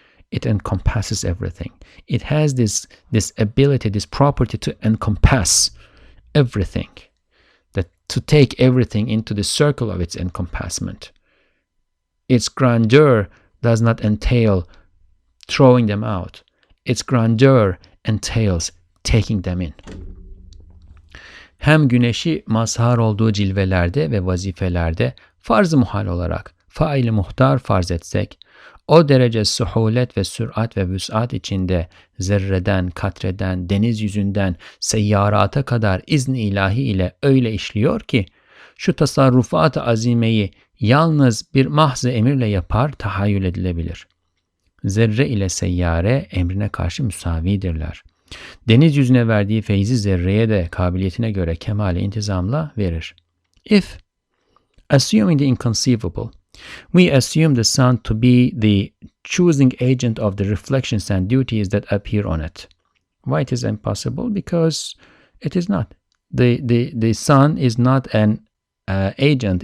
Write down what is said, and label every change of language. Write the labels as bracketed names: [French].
[English] It encompasses everything. It has this ability, this property to encompass everything, that to take everything into the circle of its encompassment. Its grandeur does not entail throwing them out. Its grandeur entails taking them in. [Turkish] Hem güneşi mazhar olduğu cilvelerde ve vazifelerde farz-ı muhal olarak fail-i muhtar farz etsek, o derece suhulet ve sürat ve vüs'at içinde zerreden, katreden, deniz yüzünden seyyarata kadar izni ilahi ile öyle işliyor ki, şu tasarrufat-ı azimeyi yalnız bir mahz-ı emirle yapar tahayyül edilebilir. Zerre ile seyyare emrine karşı müsavidirler. Deniz yüzüne verdiği feyzi zerreye de kabiliyetine göre kemale intizamla verir. [English] If, assuming the inconceivable, we assume the sun to be the choosing agent of the reflections and duties that appear on it. Why it is impossible? Because it is not. The sun is not an agent.